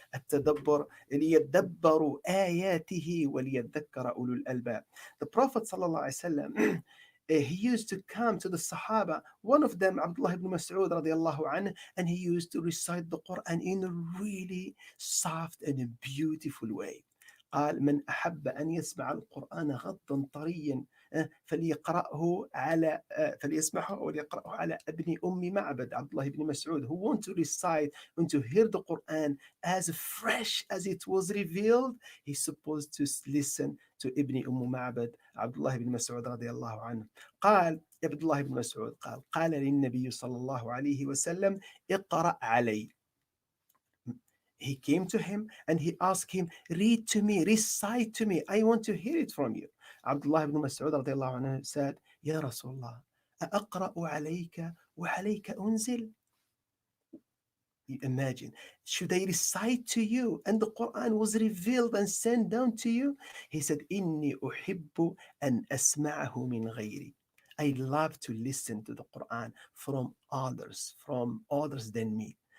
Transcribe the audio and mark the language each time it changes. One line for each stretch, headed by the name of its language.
Arabic: التدبر ليدبروا آياته وليذكر أولو الألباب.
English: The Prophet
Arabic: صلى الله عليه وسلم
English: he used to come to the Sahaba, one of them Abdullah ibn Mas'ud radiallahu anhu, and he used to recite the Quran in a really soft and a beautiful way.
Arabic: قال من أحب أن يسمع القرآن غضا طريا فليقرأه على فليسمعه أو ليقرأه على ابن أم معبد.
English: Abdullah ibn Mas'ud, who want to recite and to hear the Quran as fresh as it was revealed, he's supposed to listen to ابن أم معبد Abdullah ibn Mas'ud
Arabic: رضي الله عنه. قال عبد الله بن مسعود قال للنبي صلى الله عليه وسلم اقرأ علي.
English: He came to him and he asked him, read to me, recite to me. I want to hear it from you. Abdullah ibn Mas'ud رضي الله عنه said,
Arabic: يا رسول الله أقرأ عليك وعليك أنزل.
English: Imagine, should I recite to you and the Quran was revealed and sent down to you? He said,
Arabic: إني أحب أن أسمعه من غيري.
English: I love to listen to the Quran from others than me.